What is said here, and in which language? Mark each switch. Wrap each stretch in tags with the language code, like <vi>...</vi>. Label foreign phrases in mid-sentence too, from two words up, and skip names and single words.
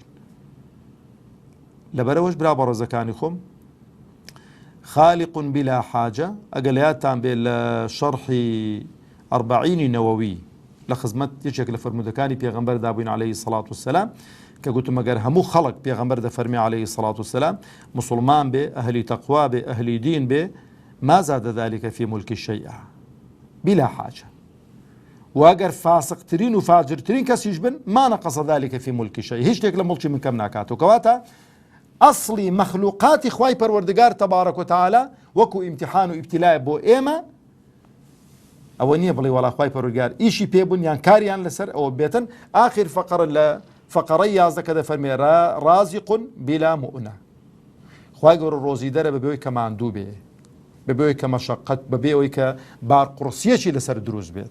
<ckb>لەبەرەوەش برا بەڕێزەکانی خۆم</ckb> <ar>خالق بلا حاجە</ar> <ckb>ئەگە لە یادتان بێ لە شەرحی ئەربعینی نەوەوی لە خزمەت یەکێک لە فەرمودەکانی پێغەمبەر دابووین</ckb> <ar>عەلەیهی سەڵات وسەلام</ar> <ckb>کە گوتم ئەگەر هەموو خەڵق پێغەمبەر دەفەرمی</ckb> <ar>عەلەیهی سەڵات وسەلام</ar> <ckb>مسلمان بێ ئەهلی تەقوا بێ ئەهلی دین بێ</ckb> <ar>ما زاد ذلك في ملك شيئا بلا حاجة</ar> <ckb>واگر فاسقترین و فاجرترین کەسیش بن</ckb> <ar>ما نقص ذلك في ملك شيء</ar> <ckb>هیچ شتێک لە مڵکی من کەم ناکاتەوە. کەواتە ئەسڵی مەخلوقاتی خوای پەروەردگار</ckb> <ar>تەبارەک و تەعالە</ar> <ckb>وەکو ئیمتیحان و ئیبتیلای بۆ ئێمە ئەوە نییە بڵێ وەڵا خوای پەروەردگار ئیشی پێبوون یان کاریان لەسەر ئەوە بێتن. ئاخر فەقەر لە فەقەڕەی 11 کە دەفەرمێ</ckb> <ar>رازق بلا مؤنة</ar> <ckb>خوای گەورە ڕۆزی دەرە بەبێەوەی کە ماندوو بێ بەبێەوەی کە مەشەقەت بەبێەوەی کە بارقورسیەکی لەسەر دروست بێت.</ckb>